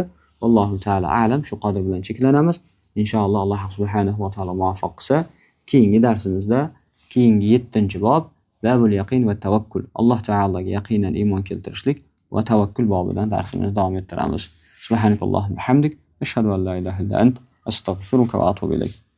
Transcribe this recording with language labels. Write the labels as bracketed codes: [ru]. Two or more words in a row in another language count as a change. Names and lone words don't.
[ar] الله تعالى أعلم. [uz] Shu qadr bilan cheklanamiz. Inshaalloh Alloh subhanahu va taolo muvaffaq qilsa, keyingi darsimizda keyingi 7-bob [ar] باب اليقين والتوكل. [uz] Alloh taologa yaqinan iymon keltirishlik va tavakkul bobidan darsimizni davom ettiramiz. [ar] سبحانك اللهم حمدك, أشهد أن لا إله إلا أنت, أستغفرك وأتوب إليك.